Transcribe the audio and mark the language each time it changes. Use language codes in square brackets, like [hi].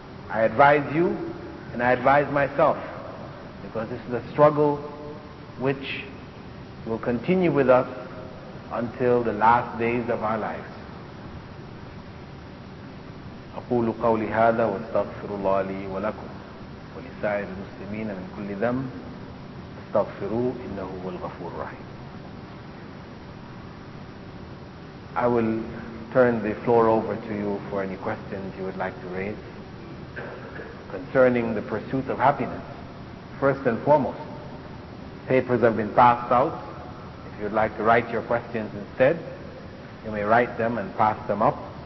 [en] I advise you and I advise myself, because this is a struggle which will continue with us until the last days of our lives. [ar] أقول قولي هذا واستغفر الله لي ولكم ولسائر المسلمين من كل ذنب استغفروه إنه هو الغفور الرحيم. [en] I will turn the floor over to you for any questions you would like to raise concerning the pursuit of happiness. First and foremost, papers have been passed out. If you'd like to write your questions instead, you may write them and pass them up.